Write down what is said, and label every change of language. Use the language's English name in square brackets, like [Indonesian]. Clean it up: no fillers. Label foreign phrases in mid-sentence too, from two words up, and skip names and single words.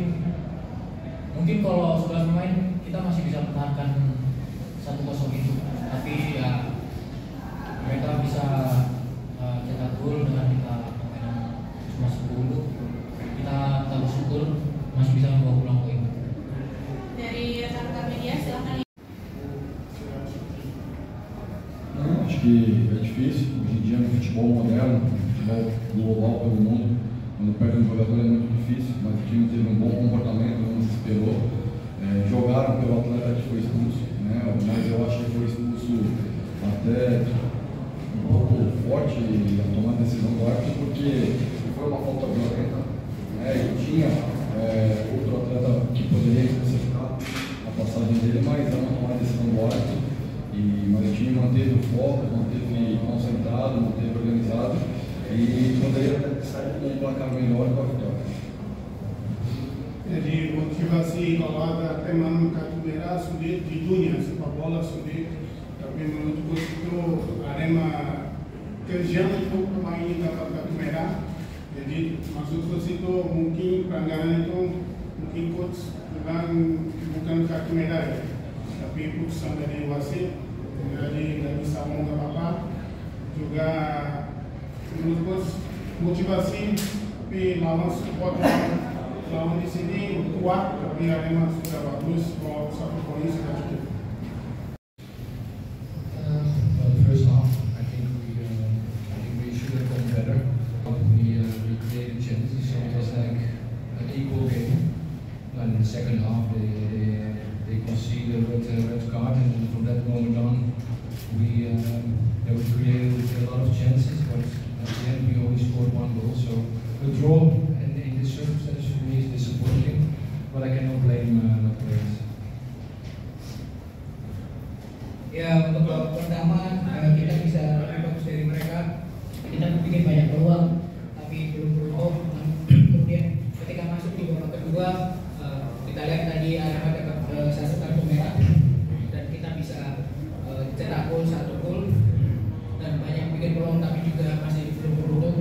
[Indonesian] Mungkin kalau 11 pemain kita masih bisa pertahankan 1-0 itu, tapi ya mereka bisa cetak gol dengan kita permainan cuma 10. Kita tetap bersyukur masih bisa membawa pulang poin. Dari rekan-rekan media, silakan. [Portuguese] Acho que é difícil, hoje em dia no futebol moderno, no futebol global pelo mundo, quando perde um jogador é muito difícil, mas o time teve um bom comportamento, não desesperou. Jogaram pelo atleta que foi expulso, né? Mas eu acho que foi expulso até um pouco forte a tomar a decisão do árbitro, porque foi uma falta violenta, né? E tinha outro atleta que poderia especificar a passagem dele, mas é uma tomada de decisão do árbitro. Mas o time manteve o foco, manteve concentrado, manteve organizado e poderia até sair com um placar melhor com a vitória. [Indonesian] Jadi motivasi kalau ada teman kartu merah sulit di dunia sepak bola sulit, tapi menurut coach itu Arema kerja untuk pemain ini dapat kartu merah. Jadi maksud coach itu mungkin pelanggaran itu mungkin coach bilang bukan kartu merah ya, tapi putusan dari wasit, jadi nggak bisa ngomong apa-apa. juga menurut coach motivasi, tapi lawan support lawan di sini kuat, tapi Arema sudah bagus, kalau 1 poin sudah cukup. [English] First half, I think we should have done better. We created chances, so it was like an equal game. And in the second half, they conceded a red card, and from that moment on, we created a lot of chances, but at the end we only scored 1 goal. So a draw in this circumstance for me is disappointing, but I cannot blame the players. [Indonesian] Ya, untuk babak pertama kita bisa lebih bagus dari mereka. Kita bikin banyak peluang, tapi belum beruntung. Kemudian ketika masuk di babak kedua, kita lihat tadi Arema dapat 1 kartu merah dan kita bisa cetak gol 1 gol dan banyak bikin peluang, tapi juga masih belum beruntung.